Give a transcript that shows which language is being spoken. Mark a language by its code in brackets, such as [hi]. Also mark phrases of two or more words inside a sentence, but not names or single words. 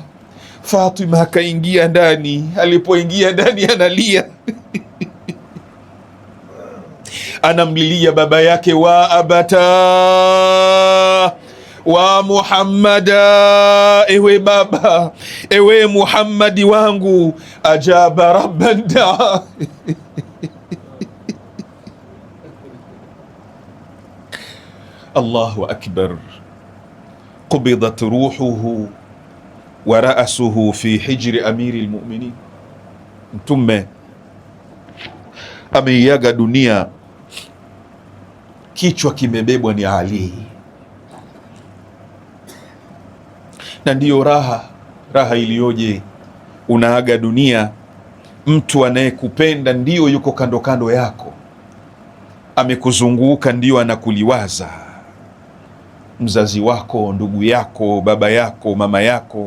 [sw] Fatima akaingia ndani. Alipoingia ndani analia anamlilia baba yake, [ar] وا أبتاه وا محمداه, [sw] ewe baba, ewe Muhammadi wangu. [ar] أجاب ربا دعاه الله أكبر. قبضت روحه ورأسه في حجر أمير المؤمنين. [sw] Mtume ameiaga dunia, kichwa kimebebwa ni Ali. Na ndiyo raha iliyoje! Unaaga dunia, mtu anayekupenda ndiyo yuko kando kando yako, amekuzunguka, ndiyo anakuliwaza, mzazi wako, ndugu yako, baba yako, mama yako.